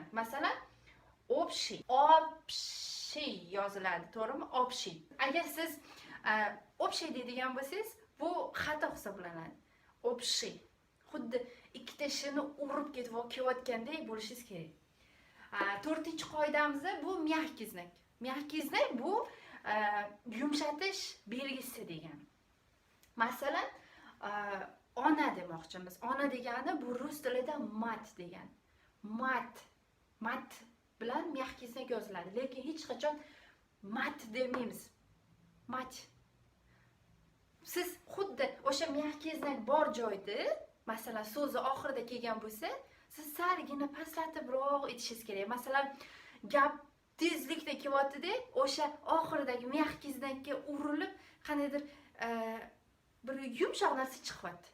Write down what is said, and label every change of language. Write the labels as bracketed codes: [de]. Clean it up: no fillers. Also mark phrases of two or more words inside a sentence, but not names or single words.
[uz] Masalan, общий yoziladi, to'g'rimi? Общий. Agar siz общий deydigan bo'lsangiz, bu xato hisoblanadi. Общий. Xuddi ikkita shni urib ketayotgandek bo'lishingiz kerak. 4-qoidamiz bu [ru] мягкий знак. Мягкий знак [uz] bu yumshatish belgisi degan. Masalan, ona demoqchimiz. Ona degani bu rus tilida mat degan. Mat bilan [ru] мягкий знак [uz] yoziladi, lekin hech qachon mat demaymiz. Mat. Siz xuddi o'sha [ru] мягкий знак [uz] bor joyda, masalan, so'zi oxirida kelgan bo'lsa, siz salgina pastlatibroq aytishingiz kerak. Masalan, gap tezlikda kelyapti-da, o'sha oxiridagi [ru] мягкий znakka [uz] urilib, qanaydir bir yumshoq narsa chiqyapti.